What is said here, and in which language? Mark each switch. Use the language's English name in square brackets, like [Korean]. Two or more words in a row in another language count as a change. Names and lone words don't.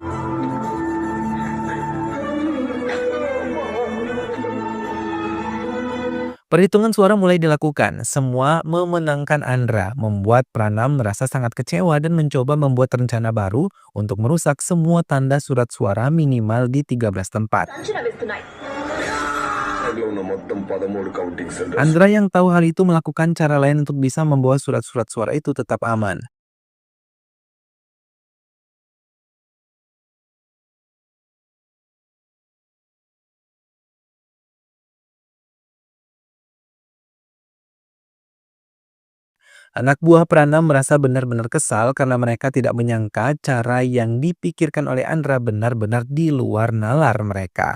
[Indonesian] Perhitungan suara mulai dilakukan. Semua memenangkan Andra, membuat Pranam merasa sangat kecewa dan mencoba membuat rencana baru untuk merusak semua tanda surat suara minimal di 13 tempat. [Telugu] అంచనా వేస్తున్నాయి. లో ఉన్న మొత్తం 13 [English] counting centers [Indonesian] Andra yang tahu hal itu melakukan cara lain untuk bisa membawa surat-surat suara itu tetap aman. Anak buah Pranam merasa benar-benar kesal karena mereka tidak menyangka cara yang dipikirkan oleh Andra benar-benar di luar nalar mereka.